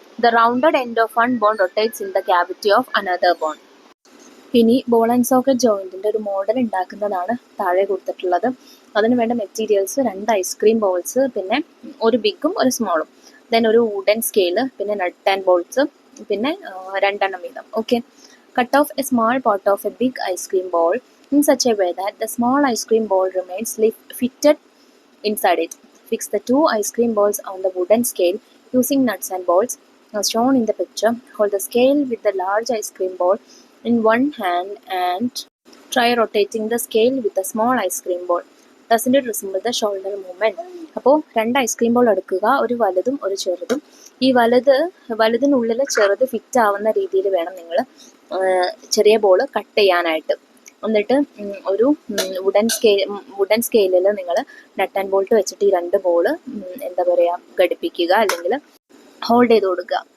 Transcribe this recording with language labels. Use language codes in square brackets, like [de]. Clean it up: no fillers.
[en] The rounded end of one bone rotates in the cavity of another bone. [ml] ഇനി ball and socket ജോയിൻറ്റിൻ്റെ ഒരു model ഉണ്ടാക്കുന്നതാണ് താഴെ കൊടുത്തിട്ടുള്ളത്. അതിന് വേണ്ട മെറ്റീരിയൽസ് 2 ഐസ്ക്രീം ബോൾസ്, പിന്നെ ഒരു ബിഗും ഒരു സ്മോളും, ദെൻ ഒരു വുഡൻ സ്കെയില്, പിന്നെ നട്ട് ആൻഡ് ബോൾസ്, പിന്നെ 2 എണ്ണം വീതം. Okay. [en] Cut off a small part of a big ice cream ball in such a way that the small ice cream ball remains fitted inside it. Fix the 2 ice cream balls on the wooden scale using nuts and bolts as shown in the picture. Hold the scale with the large ice cream ball in one hand and try rotating the scale with the small ice cream ball. Doesn't it resemble the shoulder movement? [ml] അപ്പോൾ 2 ice cream ball എടുക്കുക, ഒരു വലുതും ഒരു ചെറുതും. ഈ വലുതിനുള്ളിൽ ചെറുത് fit ആവുന്ന രീതിയിൽ വേണം നിങ്ങൾ ചെറിയ ബോൾ കട്ട് ചെയ്യാനായിട്ട്. എന്നിട്ട് ഒരു വുഡൻ സ്കെയിലിൽ നിങ്ങൾ നട്ട് ആൻഡ് ബോൾട്ട് വെച്ചിട്ട് ഈ 2 ബോൾ എന്താ പറയുക ഘടിപ്പിക്കുക, അല്ലെങ്കിൽ ഹോൾഡ് ചെയ്ത് കൊടുക്കുക.